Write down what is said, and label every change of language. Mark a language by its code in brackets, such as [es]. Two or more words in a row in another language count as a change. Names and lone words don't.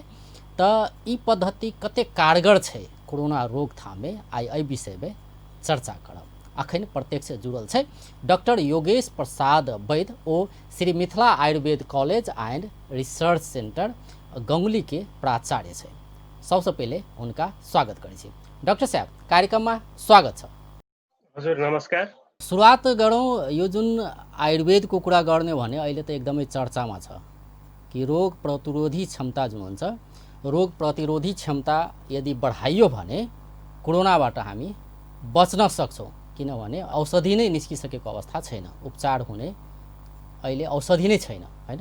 [mai] तो ई पद्धति कते कारगर छै कोरोना रोकथाम में, आई एहि विषय में चर्चा करब। अखन प्रत्यक्ष जुड़ल छै डॉक्टर योगेश प्रसाद वैद्य, ओ श्री मिथिला आयुर्वेद कॉलेज एंड रिसर्च सेंटर गंगुली के प्राचार्य छै। सबसे पहले उनका स्वागत करै छी। डॉक्टर साहब, कार्यक्रम में स्वागत छ। [ne] हजुर नमस्कार। सुरुवात गरौँ, यो जुन आयुर्वेदको कुरा गर्ने भने अहिले त एकदमै चर्चामा छ कि रोग प्रतिरोधी क्षमता जुन हुन्छ, रोग प्रतिरोधी क्षमता यदि बढाइयो भने कोरोनाबाट हामी बच्न सक्छौँ, किनभने औषधि नै निस्किसकेको अवस्था छैन, उपचार हुने अहिले औषधि नै छैन हैन।